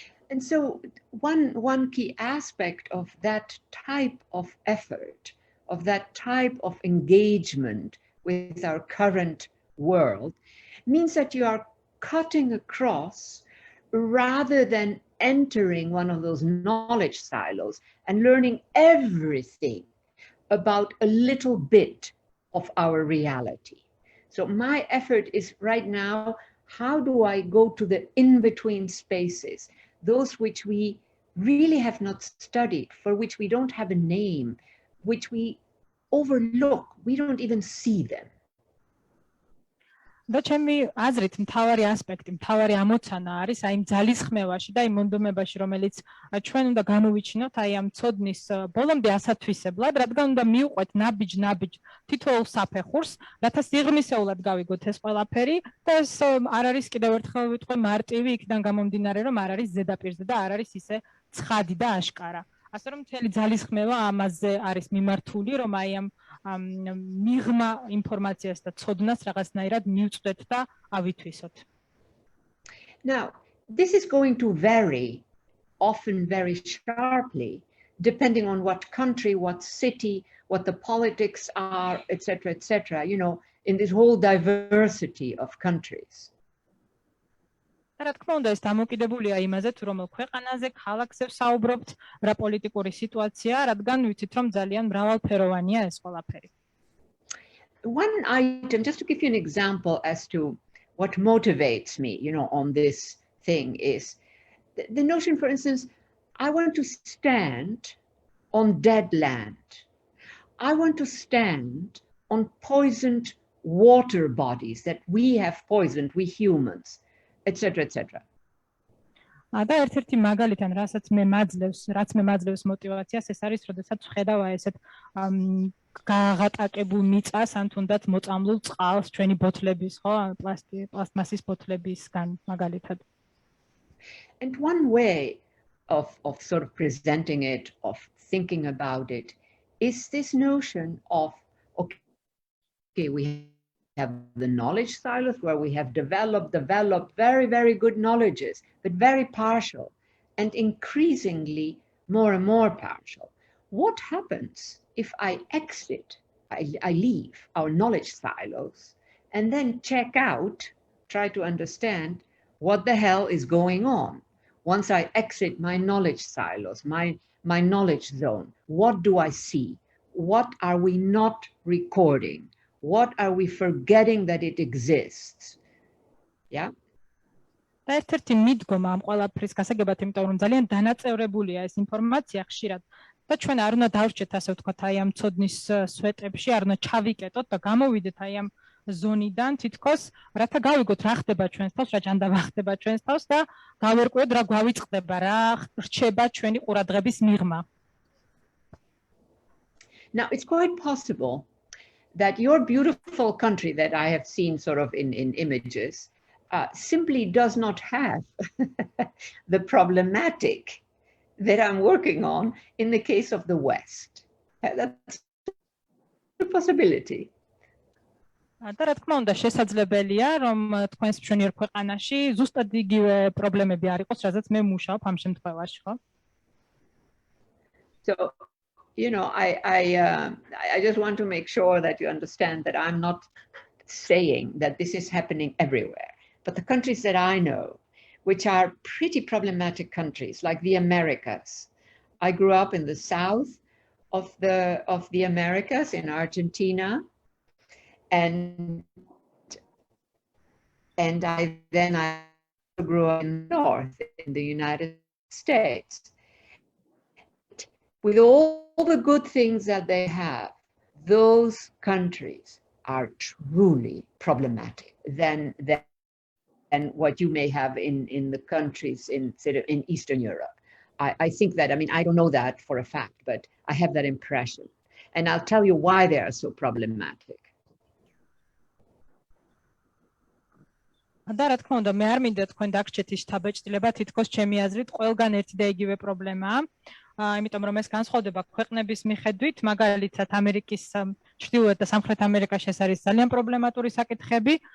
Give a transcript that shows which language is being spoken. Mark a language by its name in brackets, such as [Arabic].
[English] And so one key aspect of that type of effort of that type of engagement with our current world means that you are cutting across rather than entering one of those knowledge silos and learning everything about a little bit of our reality. So my effort is right now, how do I go to the in-between spaces, those which we really have not studied, for which we don't have a name, which we overlook, we don't even see them. [Georgian] და ჩემი აზრით მთავარი ასპექტი, მთავარი ამოცანა არის აი იმ ძალისხმევაში და იმ მონდომებაში, რომელიც ჩვენ უნდა გამოვიჩინოთ აი ამ ცოდნის ბოლომდე ასათვისებლად, რადგან უნდა მივყვეთ ნაბიჯ თითოეულ საფეხურს, რათა სიღრმისეულად გავიგოთ ეს ყველაფერი და ეს არ არის კიდევ ერთხელ ვიტყვე მარტივი იქიდან გამომდინარე, რომ არ არის ზედაპირზე და არ არის ისე ცხადი და აშკარა. ასე რომ მთელი ძალისხმევა ამაზე არის მიმართული, რომ აი ამ მიღმა ინფორმაციას და ცოდნას რაღაცნაირად მივწვდეთ და ავითვისოთ. [English] Now, this is going to vary often very sharply depending on what country, what city, what the politics are, etc., etc., you know, in this whole diversity of countries. [Georgian] რა თქმა უნდა, ეს დამოკიდებულია იმაზე, თუ რომელ ქვეყანაზე, ქალაქზე ვსაუბრობთ, რა პოლიტიკური სიტუაციაა, რადგან ვიცით, რომ ძალიან მრავალფეროვანია ეს ყველაფერი. [English] One item, just to give you an example as to what motivates me, you know, on this thing is the notion, for instance, I want to stand on dead land. I want to stand on poisoned water bodies that we have poisoned, we humans, etc., etc. [Georgian] და ერთ-ერთი მაგალითად, რაც მე მაძლევს მოტივაციას, ეს არის, როდესაც ვხედავ ესეთ გაღატაკებულ მიწას, ან თუნდაც მოწამლულ წყალს, ჩვენი ბოთლების, ხო, პლასტმასის ბოთლებისგან მაგალითად. [English] And one way of sort of presenting it, of thinking about it, is this notion of, okay, we have the knowledge silos where we have developed very, very good knowledges, but very partial and increasingly more and more partial. What happens if I exit, I leave our knowledge silos and then check out, try to understand what the hell is going on? Once I exit my knowledge silos, my knowledge zone, what do I see? What are we not recording? What are we forgetting that it exists? Yeah? [Georgian] და ერთ-ერთი მიდგომა ამ ყველაფრის გასაგებად, იმიტომ რომ ძალიან დანაწევრებულია ეს ინფორმაცია ხშირად და ჩვენ არ უნდა დავრჩეთ, ასე ვთქვათ, აი ამ ცოდნის სვეტებში, არ უნდა ჩავიკეტოთ და გამოვიდეთ აი ამ ზონიდან თითქოს, რათა გავიგოთ რა ხდება ჩვენს თავს, რა ჯანდაბა ხდება ჩვენს თავს და გავერკვიოთ რა გვავიწყდება, რა რჩება ჩვენი ყურადღების მიღმა. [English] Now, it's quite possible that your beautiful country that I have seen sort of in images simply does not have the problematic that I'm working on in the case of the West. That's a possibility. [Georgian] და რა თქმა უნდა, შესაძლებელია, რომ თქვენს მშვენიერ ქვეყანაში ზუსტად იგივე პრობლემები არ იყოს, რაზეც მე მუშაობ ამ შემთხვევაში, ხო? [English] So, you know, I just want to make sure that you understand that I'm not saying that this is happening everywhere. But the countries that I know, which are pretty problematic countries, like the Americas. I grew up in the south of the Americas, in Argentina, and I grew up in the north, in the United States. With all the good things that they have, those countries are truly problematic than what you may have in the countries in Eastern Europe. I think that, I mean, I don't know that for a fact, but I have that impression. And I'll tell you why they are so problematic. [Georgian] და რა თქმა უნდა, მე არ მინდა თქვენ დაგჭეთ ის შთაბეჭდილება, თითქოს ჩემი აზრით ყველგან ერთი და იგივე პრობლემაა. იმიტომ რომ ეს განსხვავდება ქვეყნების მიხედვით, მაგალითად ამერიკის ჩრდილოეთ და სამხრეთ ამერიკაში ეს არის ძალიან პრობლემატური საკითხები.